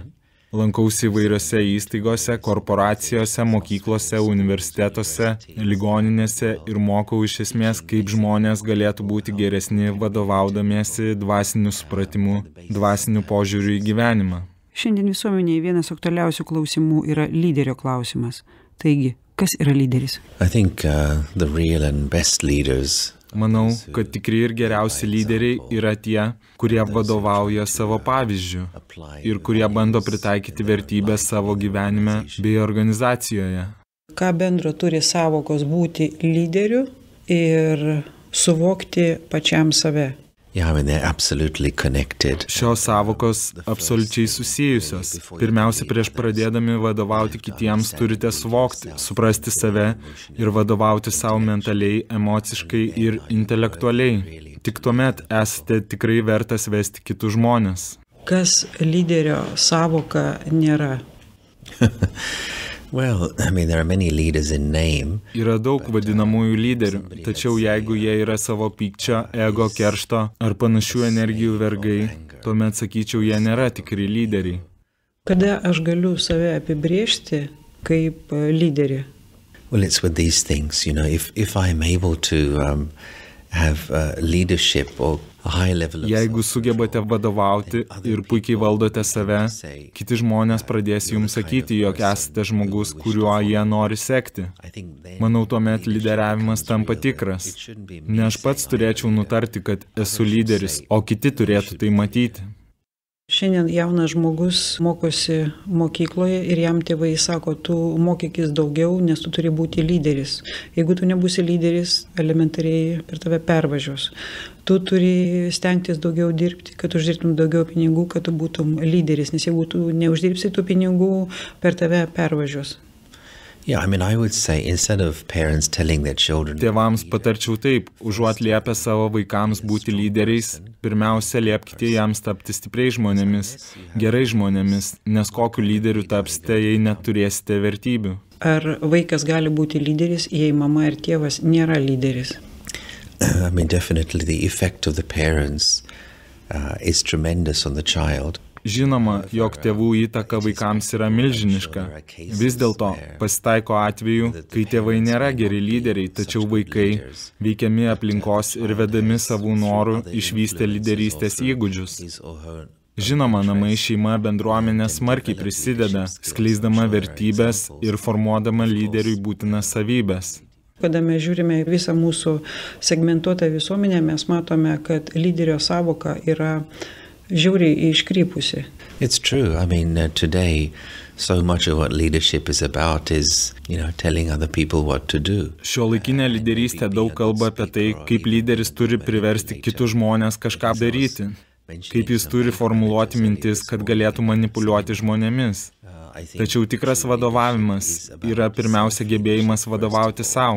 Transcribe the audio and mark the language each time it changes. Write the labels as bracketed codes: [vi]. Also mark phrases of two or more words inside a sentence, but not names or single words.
[lt] Lankausi įvairiose įstaigose, korporacijose, mokyklose, universitetuose, ligoninėse ir mokau iš esmės, kaip žmonės galėtų būti geresni vadovaudamiesi dvasiniu supratimu, dvasiniu požiūriu į gyvenimą. Šiandien visuomenėje vienas aktualiausių klausimų yra lyderio klausimas. Taigi, kas yra lyderis? [en] I think the real and best leaders [lt] Manau, kad tikri ir geriausi lyderiai yra tie, kurie vadovauja savo pavyzdžiu ir kurie bando pritaikyti vertybės savo gyvenime bei organizacijoje. Ką bendro turi sąvokos būti lyderiu ir suvokti pačiam save? [en] Yeah, I mean, they're absolutely connected. [lt] Šios sąvokos absoliučiai susijusios. Pirmiausia, prieš pradėdami vadovauti kitiems turite suvokti, suprasti save ir vadovauti savo mentaliai, emociškai ir intelektualiai. Tik tuomet esate tikrai vertas vesti kitus žmones. Kas lyderio sąvoka nėra? [en] Well, I mean, there are many leaders in name. [lt] Yra daug vadinamųjų lyderių, tačiau jeigu jie yra savo pykčio, ego, keršto ar panašių energijų vergai, tuomet sakyčiau, jie nėra tikri lyderiai. Kada aš galiu save apibrėžti kaip lyderį? [en] Well, it's with these things, you know, if I'm able to have leadership or a high level of [lt] Jeigu sugebate vadovauti ir puikiai valdote save, kiti žmonės pradės jums sakyti, jog esate žmogus, kuriuo jie nori sekti. Manau, tuomet lyderiavimas tampa tikras. Ne aš pats turėčiau nutarti, kad esu lyderis, o kiti turėtų tai matyti. Šiandien jaunas žmogus mokosi mokykloje ir jam tėvai sako, tu mokykis daugiau, nes tu turi būti lyderis. Jeigu tu nebūsi lyderis, elementariai per tave pervažiuos. Tu turi stengtis daugiau dirbti, kad uždirbtum daugiau pinigų, kad tu būtum lyderis, nes jeigu tu neuždirbsi tų pinigų, per tave pervažiuos. [en] Yeah, I mean, I would say instead of parents telling their children. [lt] Tėvams patarčiau taip, užuot liepę savo vaikams būti lyderiais, pirmiausia liepkite jiems tapti stipriais žmonėmis, gerai žmonėmis, nes kokiu lyderiu tapsite, jei neturėsite vertybių. Ar vaikas gali būti lyderis, jei mama ir tėvas nėra lyderis? [en] I mean, definitely the effect of the parents is tremendous on the child. [lt] Žinoma, jog tėvų įtaka vaikams yra milžiniška. Vis dėlto pasitaiko atvejų, kai tėvai nėra geri lyderiai, tačiau vaikai, veikiami aplinkos ir vedami savų norų, išvystė lyderystės įgūdžius. Žinoma, namai, šeima, bendruomenė smarkiai prisideda, skleisdama vertybės ir formuodama lyderiui būtinas savybės. Kada mes žiūrime visą mūsų segmentuotą visuomenę, mes matome, kad lyderio sąvoka yra žiauriai iškrypusi. [en] It's true. I mean, today, so much of what leadership is about is, you know, telling other people what to do. [lt] Šiuolaikinė lyderystė daug kalba apie tai, kaip lyderis turi priversti kitus žmonės kažką daryti, kaip jis turi formuluoti mintis, kad galėtų manipuliuoti žmonėmis. Tačiau tikras vadovavimas yra pirmiausia gebėjimas vadovauti savo.